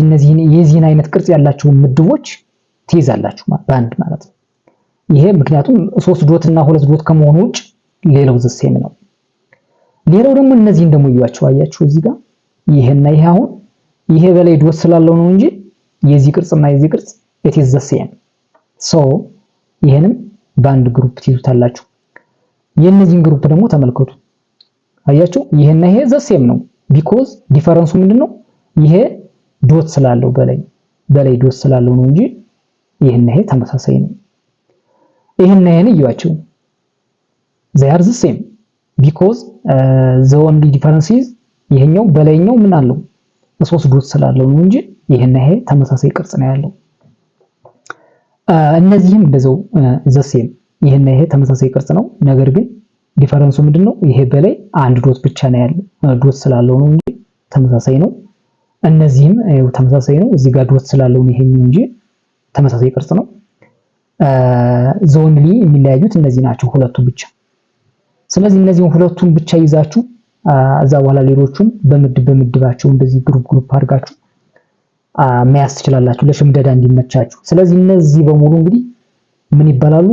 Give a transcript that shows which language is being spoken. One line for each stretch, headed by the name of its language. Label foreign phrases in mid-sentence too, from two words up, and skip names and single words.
Amharic: እነዚህን የዚህን አይነት ቅርጽ ያላቸው ምድቦች ትይዛላችሁ በአንድ ማለት ነው። ይሄ ምክንያቱም 3 ዶት እና 2 ዶት ከመሆኑ ውጭ ሌላው
English: the same
Amharic: ነው። ሌላው ደግሞ እነዚህን ደግሞ ይያችሁ አያችሁ እዚህ ጋር ይሄና ይሄ አሁን ይሄ በላይ ዶት ስላለው ነው እንጂ የዚህ ቅርጽና የዚህ ቅርጽ
English: it is the same so
Amharic: ይሄንም በአንድ ግሩፕ ትይዙታላችሁ። የነዚህን ግሩፕ ደግሞ ተመልከቱ አያችሁ ይሄና ይሄ
English: the same
Amharic: ነው because ዲፈረንሱ ምንድነው? ይሄ ዶት ስላለው በላይ ዶት ስላለው ነው እንጂ ይሄና ይሄ ተመሳሳይ ነው። ይሄና ይሄን ይያችሁ
English: they are the same because the only difference is
Amharic: ይሄኛው በላይኛው ምን አለው 3 ዶት ስላለው ነው እንጂ ይሄና ይሄ ተመሳሳይ ቅርጽ ነው ያለው። እነዚህም እንደዛው
English: the same
Amharic: ይሄና ይሄ ተመሳሳይ ቅርጽ ነው። ነገር ግን ዲፈረንሱ ምንድነው? ይሄ በላይ አንድ ዶት ብቻ ነው ያለው ዶት ስላለው ነው እንጂ ተመሳሳይ ነው። እነዚህም ተመሳሳይ ነው። እዚህ ጋር ዶት ስላለው ነው ይሄኛው እንጂ ተመሳሳይ ቅርጽ ነው።
English: the only
Amharic: የሚለያዩት እነዚህ ናቸው ሁለቱ ብቻ። ስለዚህ እነዚህን ሁለቱን ብቻ ይዛችሁ እዛ በኋላ ሌሎቹን በምድባቸው እንደዚህ ግሩፕ አድርጋችሁ መያዝ ትችላላችሁ ለሽምደዳ እንዲመቻችሁ። ስለዚህ እነዚህ በሙሉ እንግዲህ ምን ይባላሉ?